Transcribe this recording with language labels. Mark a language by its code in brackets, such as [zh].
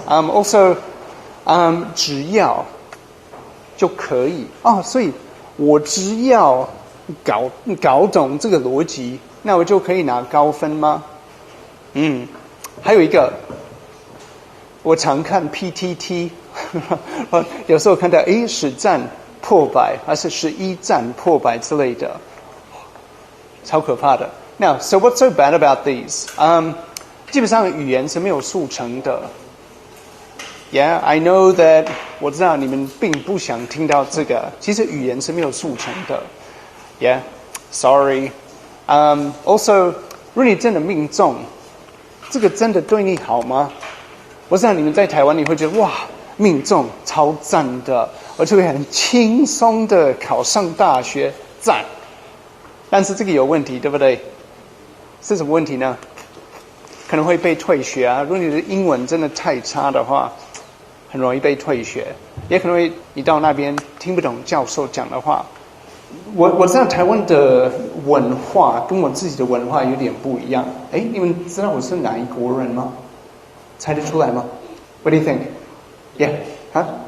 [zh] Also, 只要就可以所以我只要搞懂这个逻辑，那我就可以拿高分吗？还有一个，我常看 PTT。有时候看到10战破百，还是11战破百之类的，超可怕的。 [en] Now, so what's so bad about these? [zh] 基本上语言是没有速成的。 [en] Yeah, I know that. [zh] 我知道你们并不想听到这个，其实语言是没有速成的。 [en] Yeah, sorry. [zh] Also, 如果你真的命中，这个真的对你好吗？我知道你们在台湾，你会觉得哇。命中超赞的，我就会很轻松的考上大学，赞。但是这个有问题，对不对？是什么问题呢？可能会被退学啊。如果你的英文真的太差的话，很容易被退学，也可能会你到那边听不懂教授讲的话。我知道台湾的文化跟我自己的文化有点不一样。你们知道我是哪一国人吗？猜得出来吗 [en] ？What do you think?Yeah, huh?